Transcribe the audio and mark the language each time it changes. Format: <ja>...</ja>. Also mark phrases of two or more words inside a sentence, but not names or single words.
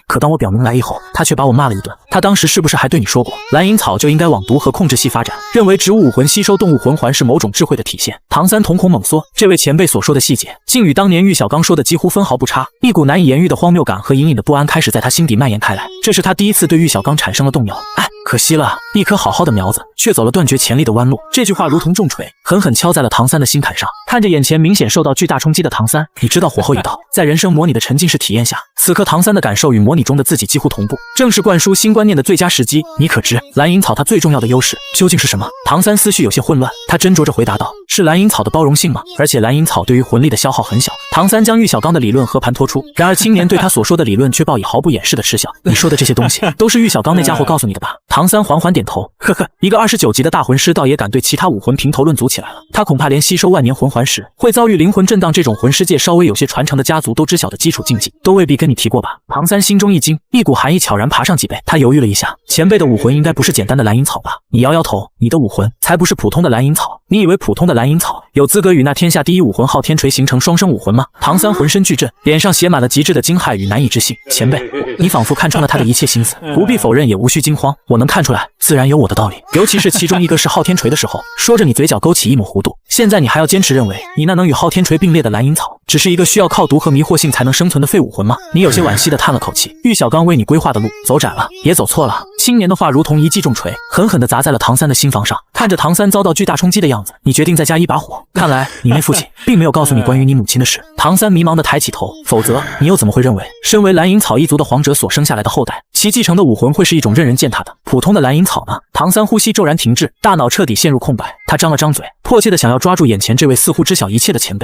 <zh>可當我表明來意後，他卻把我罵了一頓。他當時是不是還對你說過，藍銀草就應該往毒和控制系發展，認為植物武魂吸收動物魂環是某種智慧的體現？唐三瞳孔猛縮，這位前輩所說的細節，竟與當年玉小剛說的幾乎分毫不差。一股難以言喻的荒謬感和隱隱的不安開始在他心底蔓延開來。這是他第一次對玉小剛產生了動搖。可惜了，一棵好好的苗子，卻走了斷絕前力的彎路。這句話如同重錘，狠狠敲在了唐三的心坎上。看着眼前明顯受到巨大衝擊的唐三，你知道火候已到。在人生模擬的沉浸式體驗下，此刻唐三的感受與模擬中的自己幾乎同步，正是灌輸新觀念的最佳时機。你可知藍銀草它最重要的優勢究竟是什麼？唐三思緒有些混亂，他斟酌着回答道：是藍银草的包容性吗？而且藍银草对於魂力的消耗很小。唐三将玉小刚的理論和盘托出，然而青年对他所說的理論卻报以毫不掩飾的嗤笑。你說的這些東西都是玉小刚那家伙告訴你的吧？唐三緩緩點頭，呵呵，一個29級的大魂師倒也敢對其他武魂評頭論足起來了。他恐怕連吸收万年魂環時會遭遇靈魂震盪這種魂師界稍微有些傳承的家族都知曉的基礎禁忌，都未必跟你提過吧？唐三心中一驚，一股寒意悄然爬上脊背。他猶豫了一下，前輩的武魂應該不是簡單的藍銀草吧？你搖搖頭，你的武魂才不是普通的藍銀草。你以為普通的藍銀草有資格與那天下第一武魂昊天錘形成雙生武魂嗎？唐三渾身巨震，臉上寫滿了極致的驚駭與難以置信。前輩，你仿佛看穿了他的一切心思，不必否認，也無需驚慌。我能看出來，自然有我的道理。尤其是其中一個是昊天錘的時候，說着你嘴角勾起一抹弧度。現在你還要堅持認為，你那能與昊天錘並列的藍銀草，只是一個需要靠毒和迷惑性才能生存的廢武魂嗎？你有些惋惜地嘆了口氣。玉小剛為你規劃的路走窄了，也走錯了。青年的話如同一記重錘，狠狠地砸在了唐三的心房上。看着唐三遭到巨大衝擊的樣子，你決定再加一把火。看來你那父親並沒有告訴你關於你母親的事。唐三迷茫地抬起頭，否則你又怎麼會認為身為藍銀草一族的皇者所生下來的後代，其繼承的武魂會是一種任人踐踏的普通的藍銀草呢？唐三呼吸驟然停滯，大腦徹底陷入空白。他張了張嘴，迫切地想要抓住眼前這位似乎知曉一切的前輩。</zh>